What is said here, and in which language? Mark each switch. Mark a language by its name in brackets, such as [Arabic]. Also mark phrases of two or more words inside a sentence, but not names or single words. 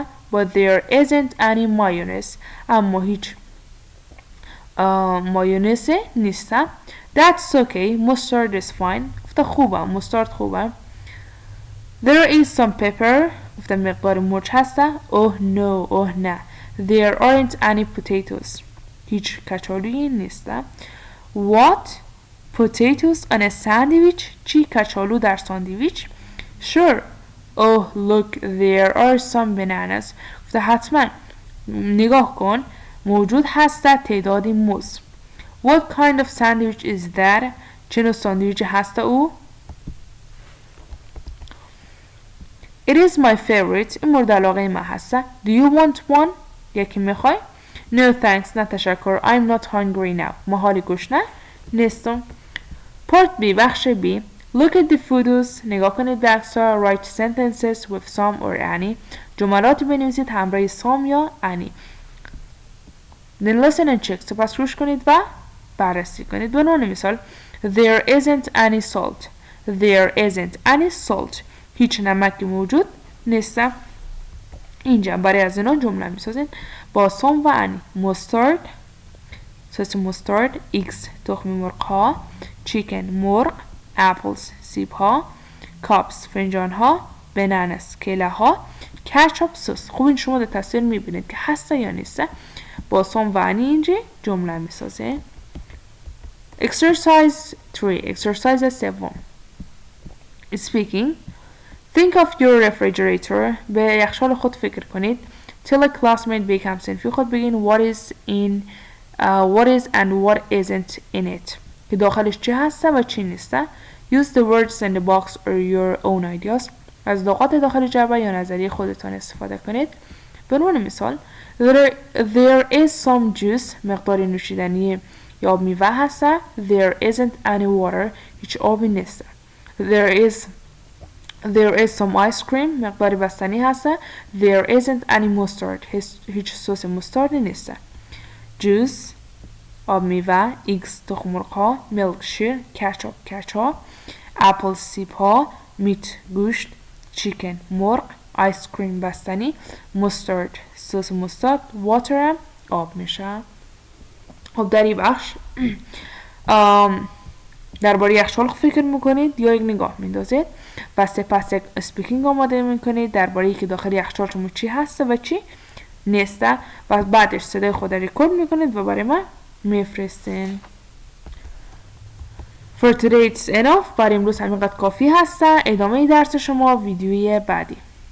[English] but there isn't any mayonnaise [Persian] اما هیچ مایونز نیسته. [English] That's okay. mustard is fine. [Persian] گفته خوبه مستارد خوبه. [English] There is some pepper. [Persian] گفته مقدار مرچ هسته. [English] Oh no. oh نه. There aren't any potatoes. [Persian] هیچ کچالویی نیسته. [English] What? Potatoes on a sandwich? [Persian] چی کچالو در ساندویچ؟ [English] Sure. Oh look there are some bananas. [Persian] گفته حتما نگاه کن موجود هسته تعدادی موز. [English] What kind of sandwich is that? [Persian] چه نوع ساندویچی هسته او؟ [English] It is my favorite. [Persian] این مورد علاقه من هسته. [English] Do you want one? [Persian] یکی میخوای؟ [English] No thanks. [Persian] نه تشکر. [English] I'm not hungry now. [Persian] ما حالی گشنه نیستم. [English] Part B [Persian] بخش B. [English] Look at the photos. [Persian] نگاه کنید به عکس‌ها. [English] Write sentences with some or any. [Persian] جملاتی بنویسید همراه some یا any. [English] Then listen and check. [Persian] سپس گوش کنید و بررسی کنید. به عنوان مثال [English] There isn't any salt. There isn't any salt. [Persian] هیچ نمکی موجود نیست. اینجا برای از اینا جمله میسازید با some و any. mustard سس مستارد. eggs تخم مرغ ها. chicken مرغ. apples سیب ها. cups فنجان ها. bananas کیله ها. ketchup سس. خوب این شما در تصویر میبینید که هسته یا نیسته. با some و any اینجا جمله میسازید. [English] exercise 3 exercise 7 speaking. Think of your refrigerator. [Persian] به یخچال خود فکر کنید. [English] Tell a classmate [Persian] به یک همسنفی خود بگین [English] what is and what isn't in it. [Persian] که داخلش چی هسته و چی نیسته. [English] Use the words in the box or your own ideas. [Persian] از لغات داخل جعبه یا نظریه خودتان استفاده کنید. به عنوان مثال [English] there is some juice [Persian] مقدار نوشیدنی یا آب میوه هسته. [English] There isn't any water [Persian] هیچ آبی نیسته. [English] There is some ice cream [Persian] مقداری بستنی هسته. [English] There isn't any mustard [Persian] هیچ سس مستاردی نیسته. Juice آب میوه. eggs تخم مرغ ها. milk شیر. [English] ketchup apple [Persian] سیب ها. meat گوشت. chicken مرغ. [English] ice cream [Persian] بستنی. mustard سس مستارد. water آب میشه. خب در این بخش درباره یخچال فکر میکنید یا یک نگاه میندازید و سپس یک اسپیکینگ آماده میکنید درباره که داخل یخچال شما چی هسته و چی نیسته و بعدش صدای خود ریکورد میکنید و برای من میفرستین. [English] For today it's enough. [Persian] برای امروز همینقدر کافی هسته. ادامه درس شما ویدیوی بعدی.